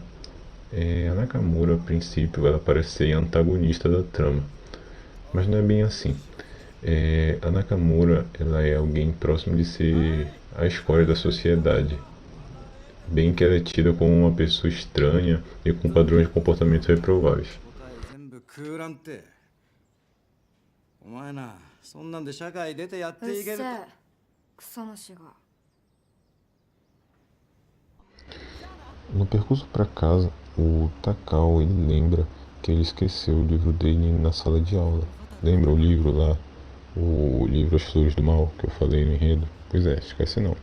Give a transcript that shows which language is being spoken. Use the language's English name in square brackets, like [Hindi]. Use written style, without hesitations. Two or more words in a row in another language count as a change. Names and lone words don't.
[Portuguese] A Nakamura, a princípio, ela parece ser a antagonista da trama, mas não é bem assim. A Nakamura, ela é alguém próximo de ser a escória da sociedade, bem que ela é tida como uma pessoa estranha e com padrões de comportamento reprováveis. [Japanese] 全部空欄ってお前なそんなんで社会出てやっていけるうっせえ。クソ虫が。 [Portuguese] No percurso para casa, o Takao ele lembra que ele esqueceu o livro dele na sala de aula. Lembra o livro lá, o livro As Flores do Mal, que eu falei no enredo? Pois é, esquece não.